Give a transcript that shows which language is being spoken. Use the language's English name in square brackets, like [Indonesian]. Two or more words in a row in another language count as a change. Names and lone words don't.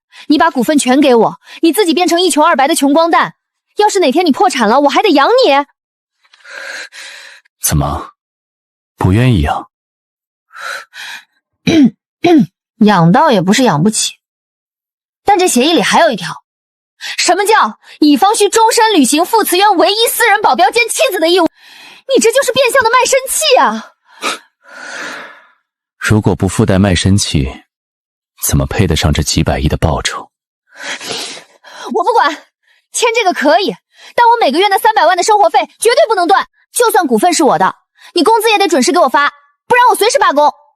[Chinese] 你把股份全給我，你自己變成一窮二白的窮光蛋。要是哪天你破產了，我還得養你。怎麼，不願意養？養到也不是養不起，但這協議裡還有一條，什麼叫乙方需終身履行傅慈淵唯一私人保鏢兼妻子的義務？你這就是变相的賣身契啊！如果不附帶賣身契，怎麼配得上這幾百億的報酬？我不管，簽這個可以，但我每個月那300萬的生活費絕對不能斷，就算股份是我的，你工資也得準時給我發，不然我隨時罷工。